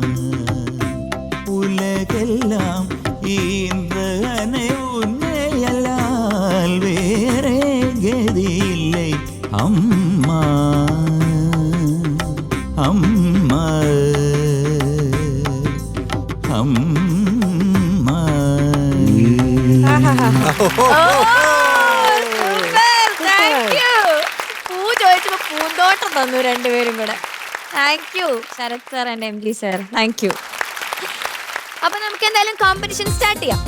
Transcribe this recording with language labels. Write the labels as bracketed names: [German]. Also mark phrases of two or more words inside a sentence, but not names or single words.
[Tamil] உலகெல்லாம் ஈன்றனை உன்னையல்லால் வேறே கதியில்லை அம்மா அம்மா அம்மா. [Malayalam] പൂന്തോട്ടം തന്നു രണ്ടുപേരും കൂടെ. [English] Thank you Sarath sir and MD sir, thank you. [Malayalam] അപ്പൊ നമുക്ക് എന്തായാലും [English] competition start [Malayalam] ചെയ്യാം.